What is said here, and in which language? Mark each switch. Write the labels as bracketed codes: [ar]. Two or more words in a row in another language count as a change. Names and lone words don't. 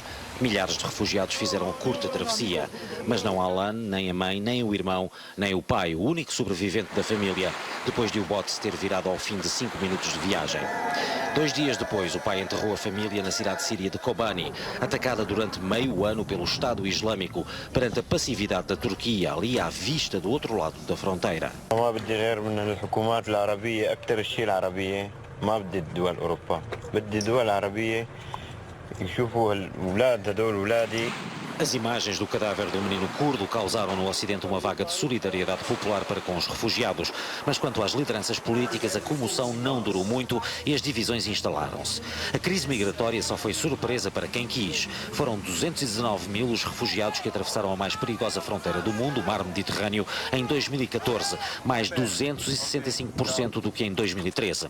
[pt] Milhares de refugiados fizeram a curta travessia, mas não Alan, nem a mãe, nem o irmão, nem o pai, o único sobrevivente da família, depois de o bote se ter virado ao fim de 5 minutos de viagem. 2 dias depois, o pai enterrou a família na cidade síria de Kobani, atacada durante meio ano pelo Estado Islâmico, perante a passividade da Turquia, ali à vista do outro lado da fronteira. [ar] ما بدي غير من الحكومات العربية أكثر الشيء العربية ما بدي الدول أوروبا بدي دول عربية يشوفوا الأولاد هذول أولادي. [pt] As imagens do cadáver do menino curdo causaram no Ocidente uma vaga de solidariedade popular para com os refugiados. Mas quanto às lideranças políticas, a comoção não durou muito e as divisões instalaram-se. A crise migratória só foi surpresa para quem quis. Foram 219 mil os refugiados que atravessaram a mais perigosa fronteira do mundo, o Mar Mediterrâneo, em 2014, mais 265% do que em 2013.